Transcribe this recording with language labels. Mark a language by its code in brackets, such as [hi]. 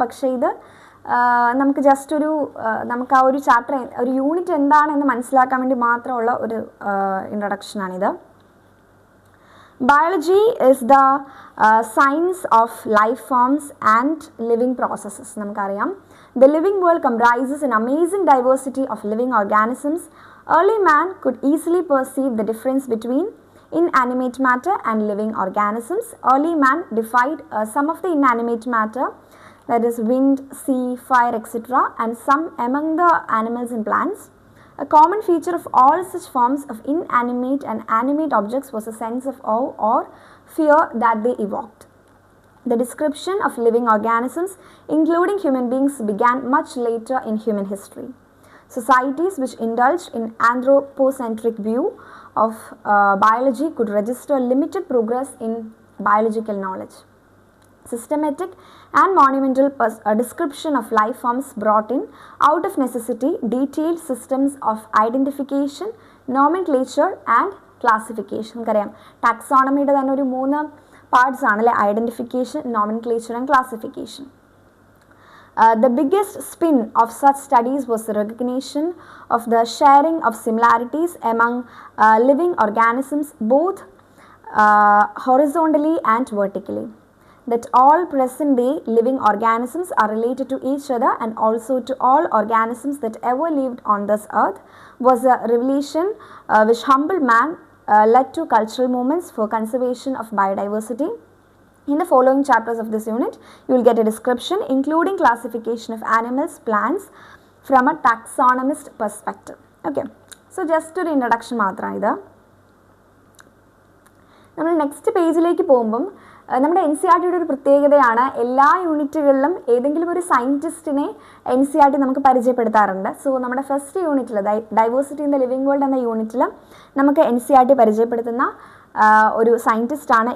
[ml] പക്ഷേ ഇത് നമുക്ക് ജസ്റ്റ് നമുക്ക് ആ ഒരു ചാപ്റ്റർ ഒരു യൂണിറ്റ് എന്താണെന്ന് മനസ്സിലാക്കാൻ വേണ്ടി മാത്രമുള്ള ഒരു ഇൻട്രൊഡക്ഷനാണിത്. [en] Biology is the science of life forms and living processes. [ml] നമുക്കറിയാം [en] The living world comprises an amazing diversity of living organisms. Early man could easily perceive the difference between inanimate matter and living organisms. Early man defied some of the inanimate matter, that is wind, sea, fire, etc., and some among the animals and plants. A common feature of all such forms of inanimate and animate objects was a sense of awe or fear that they evoked. The description of living organisms, including human beings, began much later in human history. Societies which indulged in anthropocentric view of biology could register limited progress in biological knowledge. Systematic and monumental description of life forms brought in, out of necessity, detailed systems of identification, nomenclature and classification. [ml] നമുക്കറിയാം ടാക്സോണമിയുടെ തന്നെ ഒരു 3 parts ആണല്ലേ, identification, nomenclature and classification. [en] The biggest spin of such studies was the recognition of the sharing of similarities among living organisms, both horizontally and vertically. That all present day living organisms are related to each other and also to all organisms that ever lived on this earth was a revelation which humble man led to cultural movements for conservation of biodiversity. In the following chapters of this unit, you will get a description including classification of animals, plants from a taxonomist perspective. Okay, so just [ml] ഒരു introduction മാത്രമാണ് ഇത്. നമ്മൾ next പേജിലേക്ക് പോകുമ്പം നമ്മുടെ NCERTയുടെ ഒരു പ്രത്യേകതയാണ് എല്ലാ യൂണിറ്റുകളിലും ഏതെങ്കിലും ഒരു സയൻറ്റിസ്റ്റിനെ NCERT നമുക്ക് പരിചയപ്പെടുത്താറുണ്ട്. സോ നമ്മുടെ ഫസ്റ്റ് യൂണിറ്റിൽ diversity in the living world എന്ന യൂണിറ്റിൽ നമുക്ക് NCERT പരിചയപ്പെടുത്തുന്ന ഒരു സയൻറ്റിസ്റ്റാണ്.